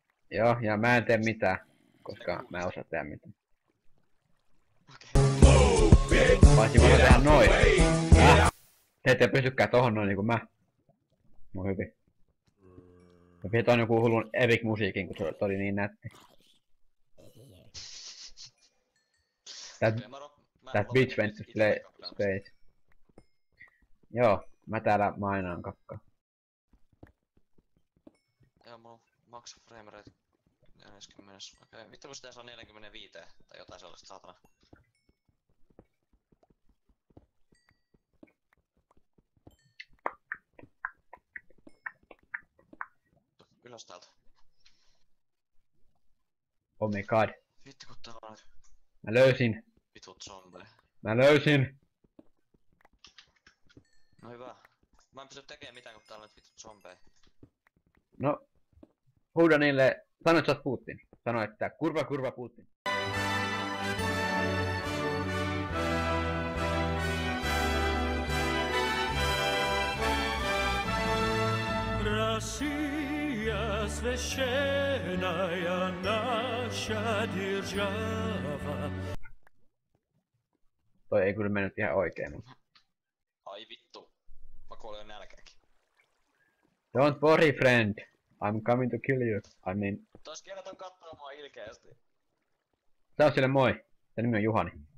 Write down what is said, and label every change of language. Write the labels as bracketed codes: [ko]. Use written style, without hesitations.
[fi] Joo, ja mä en tee mitään, koska mä en osaa tehdä mitään. Okei. Paitsi mä osaan tehdä noin. Te ette pystykään tohon noin niinku mä. No hyvin. Mä pidän joku hullun epic musiikin, kun se oli niin nätti. [en] That bitch went to space. [fi] Joo, mä täällä mainaan kakkaa. Joo, mulla on max frame rate 40. Okei, vittu kun sitä saa 45 tai jotain sellaista, saatana. Ylös täältä. [en] Oh my god. [fi] Vittu kun täällä on Mä löysin. vitut zombeja. Mä löysin. No hyvä. Mä en pysty tekemään mitään kun täällä on nyt vitut zombeja. No. Huuda niille. Sano, että sä oot Putin. Sano, että kurva Putin. [ru] Россия священная наша держава. [fi] Toi ei kyllä mennyt ihan oikein, mutta... Ai vittu. Mä kuolen jo nälkääkin. [en] Don't worry, friend. I'm coming to kill you. I mean... [fi] Tos kerran kattoo mua ilkeästi. Sä oot sille moi. Sen nimi on Juhani.